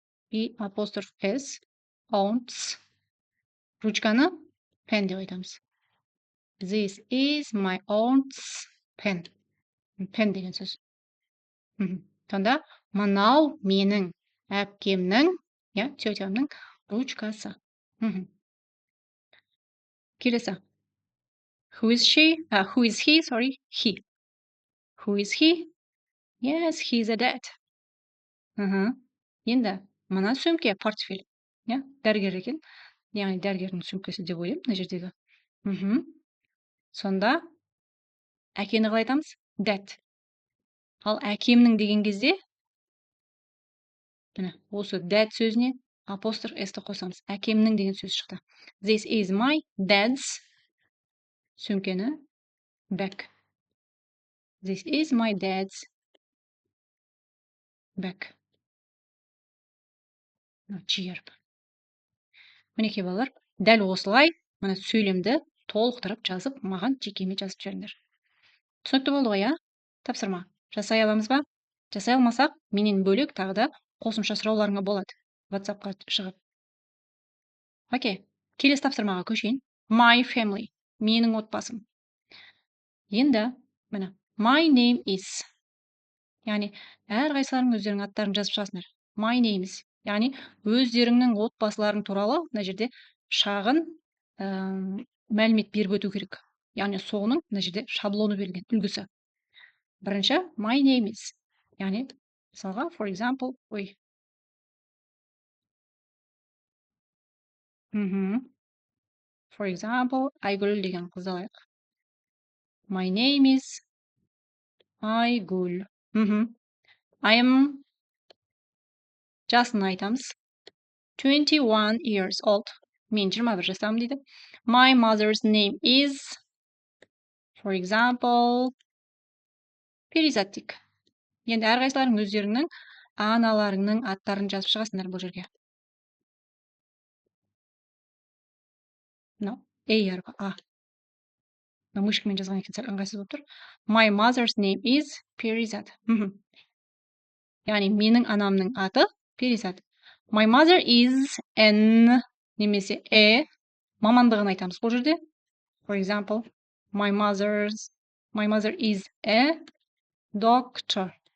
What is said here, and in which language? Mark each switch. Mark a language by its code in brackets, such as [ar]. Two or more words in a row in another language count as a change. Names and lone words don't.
[kk] и апостроф s, aunts. Ручканы pen деп айтамыз. [en] This is my aunt's pen. [kk] Pen деген сөз. Сонда мынау менің әпкемнің, тетямның ручкасы. Келесі. [en] Who is he? Sorry, he. Who is he? Yes, he's a dad. [kk] Енді мына сөмке портфель. Дәрігер екен. Яғни дәрігердің сөмкесі деп ойлаймын мына жердегі. Сонда әкені қалай айтамыз? [en] Dad. [kk] Ал әкемнің деген кезде міне осы dad сөзіне апостроф s-ті қосамыз. Әкемнің деген сөз шықты. [en] This is my dad's сөмкені bag. This is my dad's bag. Чиеріп. [kk] Мінекей балалар, дәл осылай мына сөйлемді толықтырып жазып, маған жекеме жазып жіберіңдер. Түсінікті болды ғой, Тапсырма. Жасай аламыз ба? Жасай алмасақ, менен бөлек тағы да қосымша сұрауларыңа болады. WhatsApp-қа шығып. Окей. Келесі тапсырмаға көшейін. [en] My family. [kk] Менің отбасым. Енді, міне, [en] my name is. [kk] Яғни, әрқайсыларың өздерінің аттарын жазып шығасыңдар. [en] My name is. [kk] Яғни, өздеріңнің отбасыларың туралы мына жерде шағын мәлімет беріп өту керек. Яғни, соның мына жерде шаблоны берілген, үлгісі. Бірінші, [en] my name is. [kk] Яғни, мысалға, [en] for example, For example, [kk] Айгүл деген қызды алайық. [en] My name is Айгүл. I am жасын айтамыз. 21 years old. [kk] Мен 21 жастамын дейді. [en] My mother's name is, for example, Перизаттик. [kk] Енді әрқайсыларың өздеріңнің аналарыңның аттарын жазып шығасыңдар бұл жерге. әрпі А. Мышкамен жазған екен сәл ыңғайсыз болып тұр. [en] My mother's name is Перизат. [kk] Яғни менің анамның аты Перизат. [en] My mother is N [kk] немесе мамандығын айтамыз бұл жерде. [en] For example, my mother is a doctor.